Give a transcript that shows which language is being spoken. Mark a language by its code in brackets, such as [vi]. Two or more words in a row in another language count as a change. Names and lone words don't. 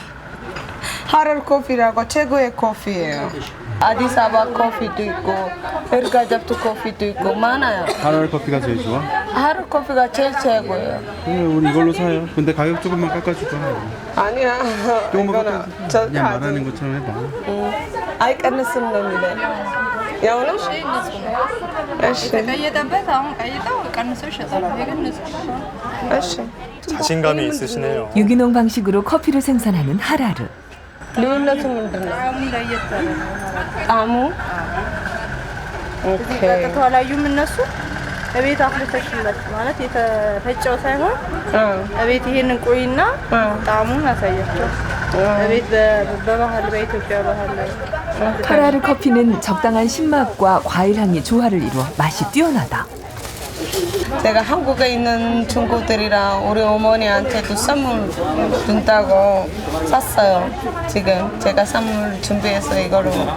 [ko] 하라르 커피라고 최고의 커피예요. 아디사바 커피도 있고 에르가잡도 커피도 있고 많아요. 하라르 커피가 제일 좋아? 하라르 커피가 제일 최고예요. 우리 이걸로 사요. 근데 가격 조금만 깎아줄까? 아니야. 조금만 이거는 깎아줄까? 그냥 말하는 것처럼 해봐. [am] አይቀንስም ነው የሚለው። ያው ነው። እሺ። [ko] 자신감이 있으시네요. 유기농 방식으로 커피를 생산하는 하라르. [am] ልዩነቱ ምንድን ነው? ጣዕሙ ከተለያዩም እነሱ እቤት አፍልተሽለት ማለት የተፈጨው ሳይሆን እቤት ይሄንን ቆይና ጣዕሙን አሳያቸው። እቤት በባህል በኢትዮጵያ ባህል ላይ [ko] 하라르 커피는 적당한 신맛과 과일 향이 조화를 이루어 맛이 뛰어나다. 제가 한국에 있는 친구들이랑 우리 어머니한테도 선물 준다고 샀어요. 지금 제가 선물 준비해서 이거로.